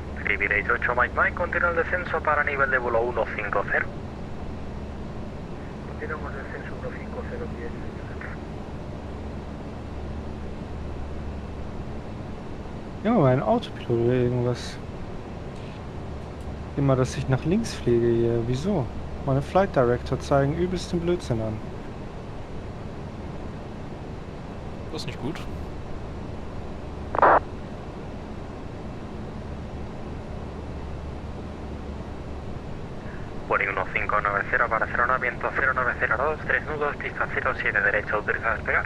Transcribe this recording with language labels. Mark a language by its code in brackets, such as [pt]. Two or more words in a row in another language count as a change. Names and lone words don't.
[es] Privilege 8 Mike Mike, continúa el descenso para nivel de vuelo 150. Continuamos descenso 150 pies. [de] Ja, mein Autopilot oder irgendwas. Immer, dass ich nach links fliege hier. Wieso? Meine [en] Flight Director [de] zeigen übelsten Blödsinn an. Das ist nicht gut. [es] Boarding 1590 para 09, viento 0902, 3 nudos, pista 07 derecha, autorizada a despegar.